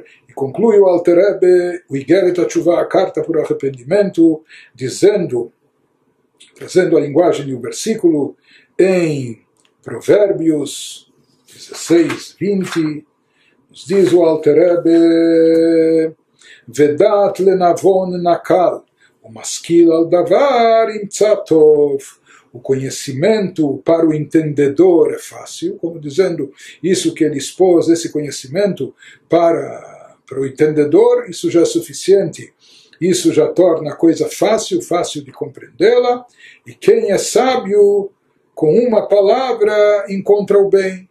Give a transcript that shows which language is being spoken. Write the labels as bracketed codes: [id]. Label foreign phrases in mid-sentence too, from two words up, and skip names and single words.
[pt] E conclui o Alter Rebbe, o Igeret HaTshuvah, a carta por arrependimento, trazendo a linguagem e o versículo em Provérbios 16, 20, nos diz o Alter Rebbe, [he] ודעת לנבון נקל המשכיל על דבר ימצא טוב. [pt] O conhecimento para o entendedor é fácil, como dizendo, isso que ele expôs, esse conhecimento para o entendedor, isso já é suficiente. Isso já torna a coisa fácil de compreendê-la, e quem é sábio, com uma palavra, encontra o bem.